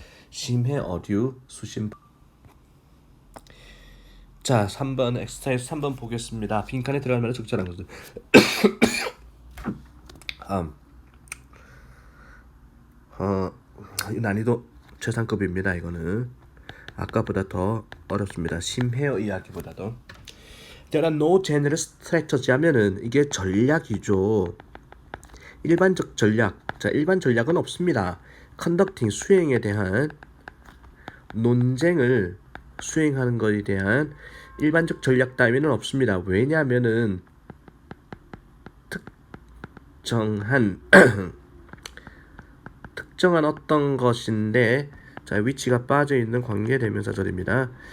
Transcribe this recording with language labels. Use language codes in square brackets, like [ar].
[ko] 심해어류 수심 자 3번 엑서사이즈 3번 보겠습니다. 빈칸에 들어가면 적절한 것은 난이도 최상급입니다. 이거는 아까보다 더 어렵습니다. 심해요. 이야기보다도. [en] There are no general strategy [ko] 하면은 이게 전략이죠. 일반적 전략. 자, 일반 전략은 없습니다. conducting 수행에 대한 논쟁을 수행하는 것에 대한 일반적 전략 따위는 없습니다. 왜냐하면은 특정한 어떤 것인데 자, 위치가 빠져 있는 관계 대명사절입니다.